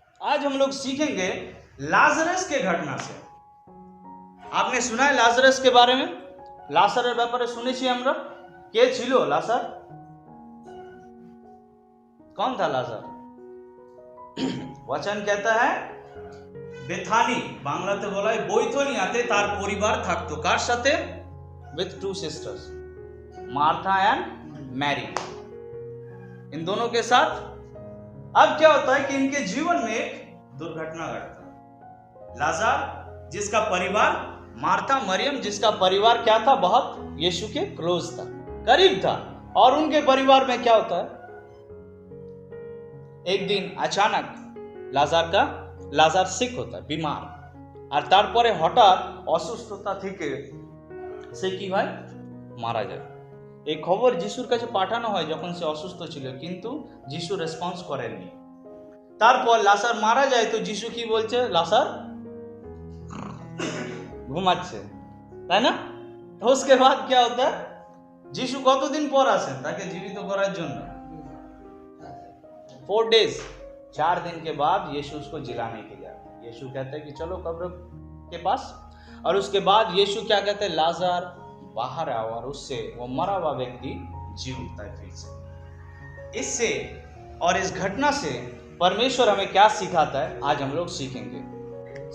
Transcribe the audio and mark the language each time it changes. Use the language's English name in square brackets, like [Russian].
[Hindi] आज हम लोग सीखेंगे लाजरस के घटना से। आपने सुना है लाजरस के बारे में? [Bangla] लाजरेर ব্যাপারে শুনেছি আমরা। কে ছিল লাজার? [Hindi] कौन था लाजर? वचन कहता है [Bangla] बेथानी, বাংলাতে বলা হয় বৈথনিয়াতে তার পরিবার থাকতো। কার সাথে? [English] with two sisters, Martha and Mary. [Hindi] इन दोनों के साथ अब क्या होता है कि इनके जीवन में एक दुर्घटना घटता है। लाजर जिसका परिवार, मार्था मरियम जिसका परिवार क्या था, बहुत यीशु के क्लोज था, करीब था। और उनके परिवार में क्या होता है, एक दिन अचानक लाजर सिक होता है, बीमार। [Bangla] আর তারপরে হঠাৎ অসুস্থতা থেকে সে কি হয়, মারা যায়। এই খবর যিশুর কাছে পাঠানো হয় যখন সে অসুস্থ ছিল, কিন্তু যিশু রেসপন্স করেননি। তারপর লাজার মারা যায়, তো যিশু কি বলছে, লাজার ঘুমাচ্ছে, তাই না? তো [Hindi] उसके बाद क्या होता है, [Bangla] যিশু কতদিন পর আসেন তাকে জীবিত করার জন্য? [English] 4 days, [Hindi] 4 दिन के बाद यीशु उसको जिलाने के लिए आते हैं। यीशु कहते हैं कि चलो कब्र के पास, और उसके बाद यीशु क्या कहते हैं, लाजर बाहर आओ, और उससे वो मरा हुआ व्यक्ति जी उठता है फिर से। इससे और इस घटना से परमेश्वर हमें क्या सिखाता है, आज हम लोग सीखेंगे।